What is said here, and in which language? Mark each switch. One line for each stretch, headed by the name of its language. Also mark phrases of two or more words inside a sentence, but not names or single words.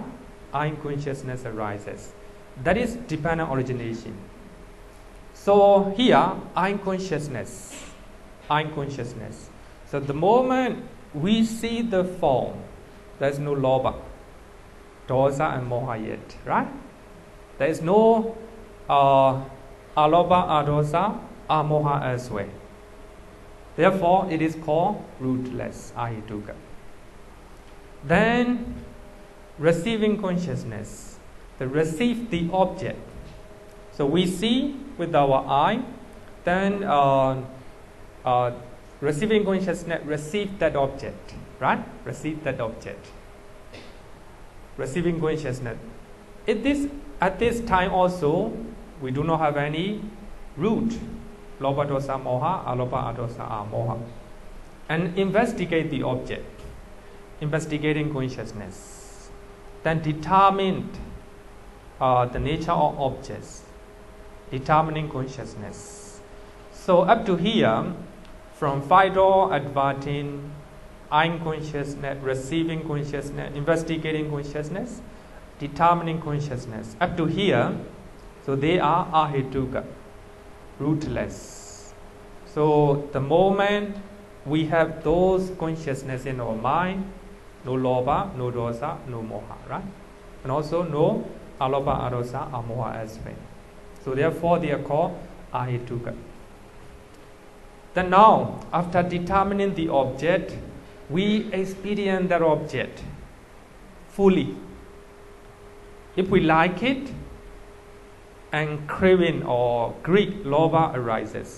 English: Eye consciousness arises. That is dependent origination. So here, eye consciousness. So the moment we see the form, there is no
Pali: lobha, dosa
English: and moha yet, right? There is no
Pali: alobha, adosa, amoha
English: as well. Therefore, it is called rootless, ahituka. Then, receiving consciousness, receive the object. So we see with our eye, then receiving consciousness receive that object, right? Receive that object. Receiving consciousness. At this time also, we do not have any root.
Pali: Lobha dosa moha, alobha adosa moha.
English: And investigate the object. Investigating consciousness. Then determine the nature of objects. Determining consciousness. So up to here, from 5 door adverting, eye consciousness, receiving consciousness, investigating consciousness, determining consciousness. Up to here, so they are ahetuka, rootless. So the moment we have those consciousness in our mind, no lobha, no dosa, no moha, right? And also no
Pali: alobha, adosa, amoha
English: as well. So therefore they are called ahetuka. Then now, after determining the object, we experience that object fully. If we like it, and craving or greed, lobha arises.